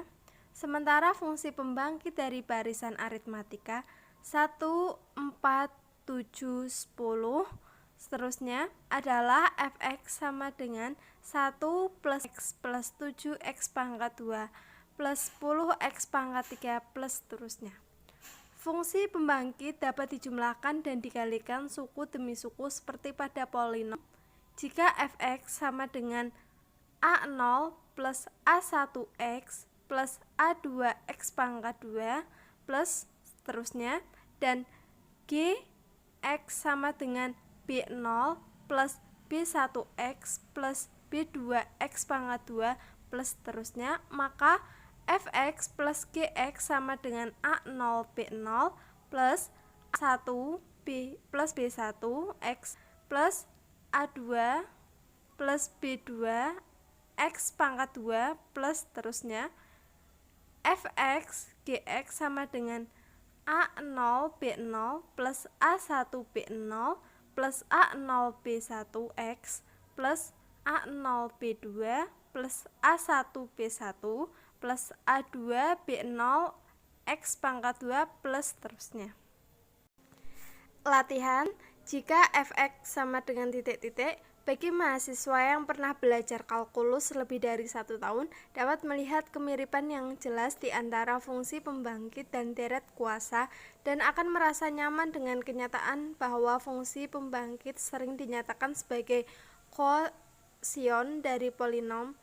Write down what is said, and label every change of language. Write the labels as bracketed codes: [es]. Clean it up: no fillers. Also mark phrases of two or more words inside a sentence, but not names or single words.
[id] Sementara fungsi pembangkit dari barisan aritmatika 1, 4, 7, 10 seterusnya adalah fx sama dengan 1 plus x plus 7x pangkat 2 plus 10x pangkat 3 plus seterusnya. Fungsi pembangkit dapat dijumlahkan dan dikalikan suku demi suku seperti pada polinom. Jika fx sama dengan a0 plus a1x plus a2x pangkat 2 plus seterusnya, dan gx sama dengan b0 plus b1x plus b2x pangkat 2 plus seterusnya, maka fx plus gx sama dengan a0 b0 plus a1 plus b1x plus a2 plus b2 x pangkat 2 plus seterusnya. Fx gx sama dengan a0 b0 plus a1 b0 plus a0 b1x plus a0 b2 plus a1 b1 plus a2 b0 x pangkat 2 plus seterusnya. Latihan, jika fx sama dengan titik-titik, bagi mahasiswa yang pernah belajar kalkulus lebih dari 1 tahun dapat melihat kemiripan yang jelas di antara fungsi pembangkit dan deret kuasa, dan akan merasa nyaman dengan kenyataan bahwa fungsi pembangkit sering dinyatakan sebagai kosion dari polinom.